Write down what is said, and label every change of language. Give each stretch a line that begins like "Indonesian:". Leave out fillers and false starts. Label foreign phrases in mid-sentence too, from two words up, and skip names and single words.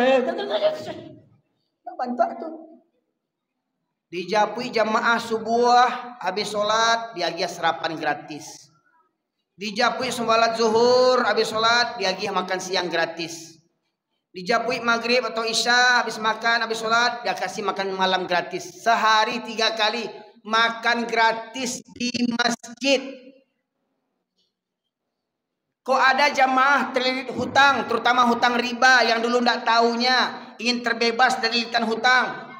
Indonesian: Bantu tu. Di Japui jamaah subuh habis solat diagih sarapan gratis. Di Japui sembalat zuhur habis solat diagih makan siang gratis. Di Japui maghrib atau isya habis makan habis sholat dia kasih makan malam gratis. Sehari 3 kali makan gratis di masjid. Kok ada jamaah terlilit hutang, terutama hutang riba yang dulu tidak tahunya, ingin terbebas dari lilitan hutang.